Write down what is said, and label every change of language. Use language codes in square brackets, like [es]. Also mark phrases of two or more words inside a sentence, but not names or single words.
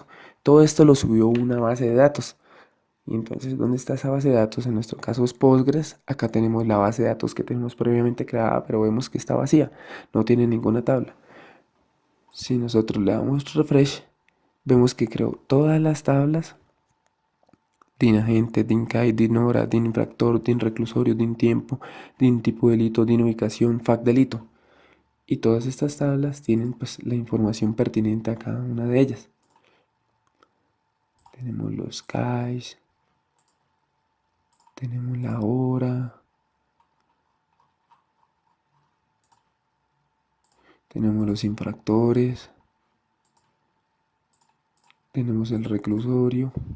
[es] Todo esto lo subió a una base de datos. Y entonces, ¿dónde está esa base de datos? En nuestro caso es Postgres. Acá tenemos la base de datos que tenemos previamente creada, pero vemos que está vacía, no tiene ninguna tabla. Si nosotros le damos refresh, vemos que creó todas las tablas: DIN agente, DIN CAI, DIN hora, DIN infractor, DIN reclusorio, DIN tiempo, DIN tipo delito, DIN ubicación, FAC delito. Y todas estas tablas tienen pues la información pertinente a cada una de ellas. Tenemos los CAIs, tenemos la hora, tenemos los infractores, tenemos el reclusorio,